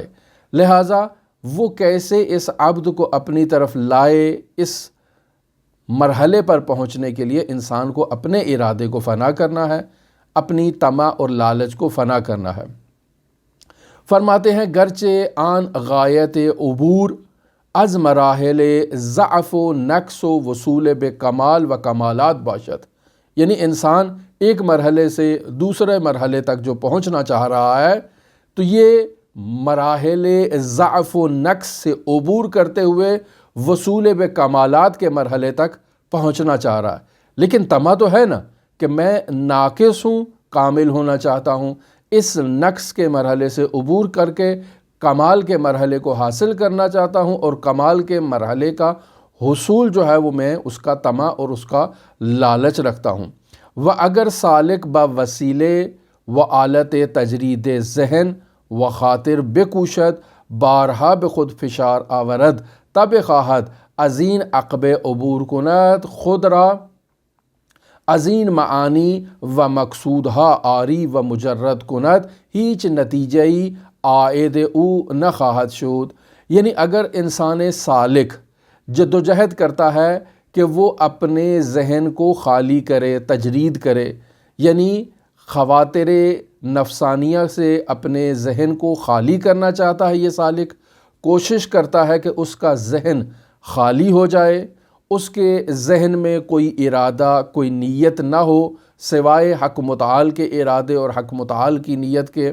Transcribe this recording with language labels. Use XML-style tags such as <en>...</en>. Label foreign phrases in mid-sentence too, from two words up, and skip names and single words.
<ur>لہٰذا وہ کیسے اس عبد کو اپنی طرف لائے، اس مرحلے پر پہنچنے کے لیے انسان کو اپنے ارادے کو فنا کرنا ہے، اپنی طمع اور لالچ کو فنا کرنا ہے۔ فرماتے ہیں</ur> <fa>گرچہ آن غایت عبور از مراحل ضعف و نقص و وصول بے کمال و کمالات باشد،</fa> <ur>یعنی انسان ایک مرحلے سے دوسرے مرحلے تک جو پہنچنا چاہ رہا ہے تو یہ مراحل ضعف و نقص سے عبور کرتے ہوئے وصول بے کمالات کے مرحلے تک پہنچنا چاہ رہا ہے، لیکن طمع تو ہے نا کہ میں ناقص ہوں، کامل ہونا چاہتا ہوں، اس نقص کے مرحلے سے عبور کر کے کمال کے مرحلے کو حاصل کرنا چاہتا ہوں، اور کمال کے مرحلے کا حصول جو ہے وہ میں اس کا طمع اور اس کا لالچ رکھتا ہوں۔</ur> <fa>و اگر سالک با وسیلے و آلت تجرید ذہن و خاطر بکوشد بارها به خود فشار آورد تا بخواهد از این عقبه عبور کند خود را از این معانی و مقصودها عاری و مجرد کند هیچ نتیجه‌ای عائد او نخواهد شد.</fa> <ur>یعنی اگر انسان سالک جدوجہد کرتا ہے کہ وہ اپنے ذہن کو خالی کرے، تجرید کرے، یعنی خواطر نفسانیہ سے اپنے ذہن کو خالی کرنا چاہتا ہے، یہ سالک کوشش کرتا ہے کہ اس کا ذہن خالی ہو جائے، اس کے ذہن میں کوئی ارادہ، کوئی نیت نہ ہو سوائے حق متعال کے ارادے اور حق متعال کی نیت کے.</ur>